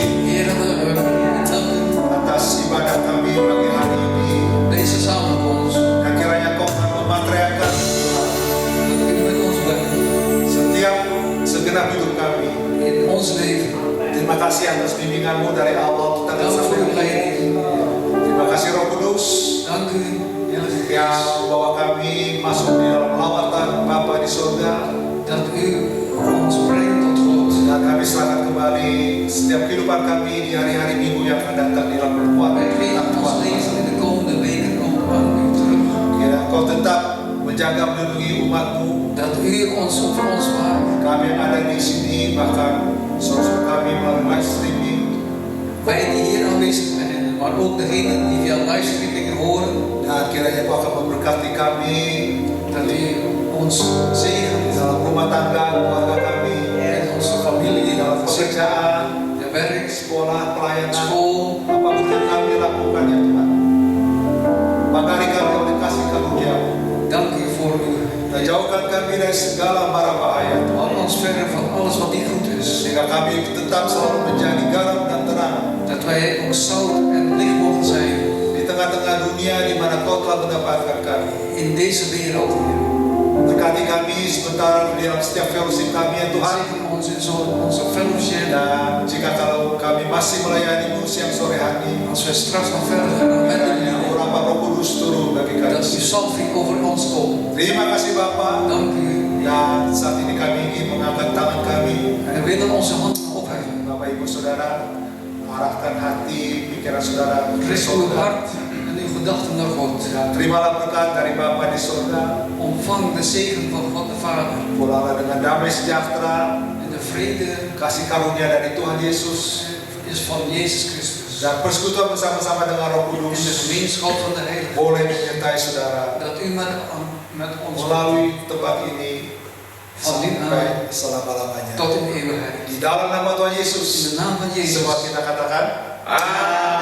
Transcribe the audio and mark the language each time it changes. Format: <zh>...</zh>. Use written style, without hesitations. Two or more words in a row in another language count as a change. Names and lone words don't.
<nl>Heer, we willen u danken.</nl> <id>atas ibadah kami pagi hari ini.</id> <nl>Deze samenkomst,</nl> <id>Dan kiranya Kau akan memateriakan Tuhan</id> <nl>dat u met ons bent</nl> <id>setiap segenap hidup kami.</id> <nl>in ons leven.</nl> <id>Terima kasih atas bimbingan-Mu dari awal kita dan</id> <nl>Dank</nl> <id>sampai</id> <nl>voor uw</nl> <id>akhir.</id> <nl>leiding.</nl> <id>Terima kasih Roh Kudus</id> <nl>Dank u, Heilige</nl> <id>yang</id> <nl>Geest,</nl> <id>membawa kami masuk di dalam lawatan Bapa di surga.</id> <nl>dat u ons brengt tot God.</nl> <id>Dan kami serahkan kembali setiap kehidupan kami di hari-hari minggu yang akan datang di dalam perbuatan</id> <nl>Wij geven ons leven in de komende weken ook aan u terug.</nl> <id>Kiranya Kau tetap menjaga melindungi umat-Mu.</id> <nl>Dat u ons over ons waakt.</nl> <id>Kami yang ada di sini, bahkan saudara kami melalui</id> <en>live streaming.</en> <nl>Wij die hier aanwezig zijn, maar ook degenen die via livestreaming horen,</nl> <id>Dan kiranya Kau akan memberkati kami</id> <nl>dat u ons</nl> <id>di</id> <nl>zegent</nl> <id>dalam rumah tangga, keluarga kami,</id> <nl>in onze</nl> <id>di</id> <nl>familie,</nl> <id>dalam pekerjaan,</id> <nl>de werk,</nl> <id>sekolah, pelayanan,</id> <nl>school.</nl> <id>apapun yang kami lakukan ya Tuhan. Bagari kami oleh kasih karunia-Mu.</id> <nl>Dank u voor u.</nl> <id>Dan jauhkan kami dari segala mara bahaya Tuhan.</id> <nl>Hou ons verder van alles wat niet goed is.</nl> <id>Sehingga kami tetap selalu menjadi garam dan terang</id> <nl>Dat wij ook zout en licht mogen zijn</nl> <id>di tengah-tengah dunia di mana Kau telah mendapatkan kami.</id> <nl>in deze wereld, Heer.</nl> <id>Berkati kami sebentar di dalam setiap fellowship kami ya Tuhan.</id> <nl>Zegen ons in onze fellowship.</nl> <id>Dan jika kalau kami masih melayani-Mu siang sore hari,</id> <nl>Als wij straks nog verder gaan met u,</nl> <id>kiranya Urapa Roh Kudus turun bagi kami.</id> <nl>dat uw salving over ons komt.</nl> <id>Terima kasih Bapa.</id> <nl>Dank u.</nl> <id>Dan saat ini kami ingin mengangkat tangan kami.</id> <nl>En we willen onze handen opheffen.</nl> <id>Bapak Ibu saudara, arahkan hati, pikiran saudara ke</id> <nl>Richt uw</nl> <id>surga.</id> <nl>hart en uw gedachten naar God.</nl> <id>Dan terimalah berkat dari Bapa di surga.</id> <nl>Ontvang de zegen van God de Vader.</nl> <id>Pulanglah dengan damai sejahtera,</id> <nl>En de vrede</nl> <id>kasih karunia dari Tuhan Yesus,</id> <nl>is van Jezus Christus.</nl> <id>dan persekutuan bersama-sama dengan Roh</id> <nl>In de</nl> <id>Kudus</id> <nl>gemeenschap van de Heilige.</nl> <id>boleh menyertai saudara</id> <nl>Dat u met ons</nl> <id>melalui tempat ini</id> <nl>van dit aan</nl> <id>sampai selama-lamanya.</id> <nl>tot in eeuwigheid.</nl> <id>Di dalam nama Tuhan</id> <nl>In</nl> <id>Yesus,</id> <nl>de naam van Jezus.</nl> <id>semua kita katakan, Amin.</id>